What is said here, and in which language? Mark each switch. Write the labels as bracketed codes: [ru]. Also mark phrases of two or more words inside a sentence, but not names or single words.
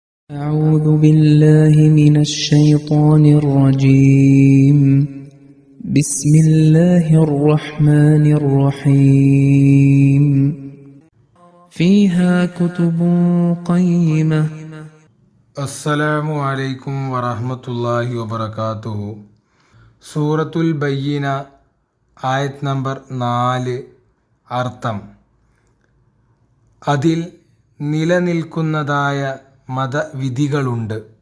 [ar] أعوذ بالله من الشيطان الرجيم بسم الله الرحمن الرحيم فيها كتب قيمة السلام عليكم ورحمة الله وبركاته. [ml] സൂറത്തുൽ ബയ്യിന ആയത് നമ്പർ 4. അർത്ഥം: അതിൽ നിലനിൽക്കുന്നതായ മതവിധികളുണ്ട്.